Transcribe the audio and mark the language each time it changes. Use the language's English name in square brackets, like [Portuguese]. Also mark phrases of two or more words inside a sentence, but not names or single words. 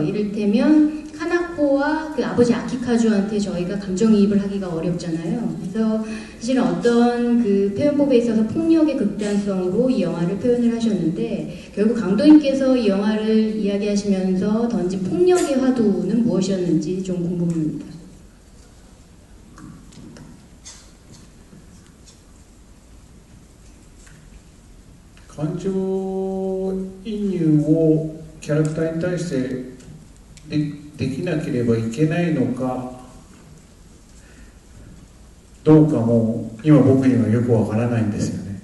[Korean] 이를테면 카나코와 아버지 아키카주한테 저희가 감정이입을 하기가 어렵잖아요. 그래서 사실은 어떤 표현법에 있어서 폭력의 극단성으로 이 영화를 표현을 하셨는데, 결국 강도님께서 이 영화를 이야기하시면서 던진 폭력의 화두는 무엇이었는지 좀 궁금합니다. [Japanese] 感情移入をキャラクターに対してできなければいけないのかどうかも今僕にはよくわからないんですよね。